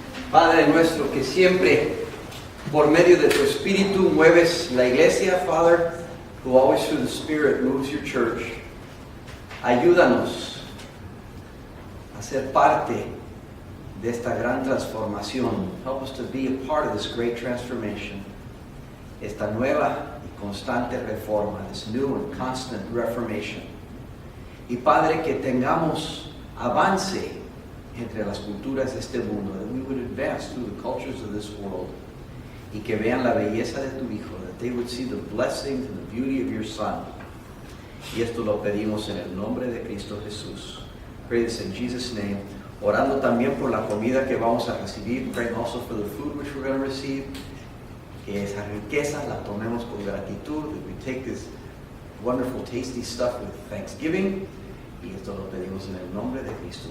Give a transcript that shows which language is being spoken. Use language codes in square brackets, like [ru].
[es] Padre nuestro, que siempre por medio de tu Espíritu mueves la iglesia, [en] Father, who always through the Spirit moves your church. [es] Ayúdanos a ser parte de esta gran transformación. [en] Help us to be a part of this great transformation. [es] Esta nueva y constante reforma, [en] this new and constant reformation. [es] Y Padre, que tengamos avance entre las culturas de este mundo, [en] that we would advance through the cultures of this world, [es] y que vean la belleza de tu Hijo, [en] that they would see the blessings and the beauty of your Son, [es] Y esto lo pedimos en el nombre de Cristo Jesús. [en] Pray this in Jesus' name. [es] Orando también por la comida que vamos a recibir. [en] Praying also for the food which we're going to receive. [es] Que esa riqueza la tomemos con gratitud. [en] That we take this wonderful, tasty stuff with thanksgiving. [es] Y esto lo pedimos en el nombre de Cristo.